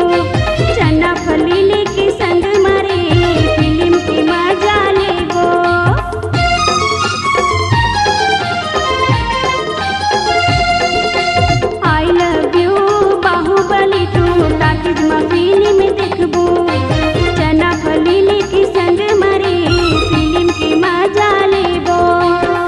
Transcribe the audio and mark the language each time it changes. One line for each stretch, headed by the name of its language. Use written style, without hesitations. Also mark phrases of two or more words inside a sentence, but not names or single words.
Chhattisgarhi: चना फलीले के संग मारे फिल्म के मजा लेबो।
English: I love you
Chhattisgarhi: बाहुबली टू टाकीज में फिल्म देखबो। चना फलीले के संग मारे फिल्म के मजा लेबो।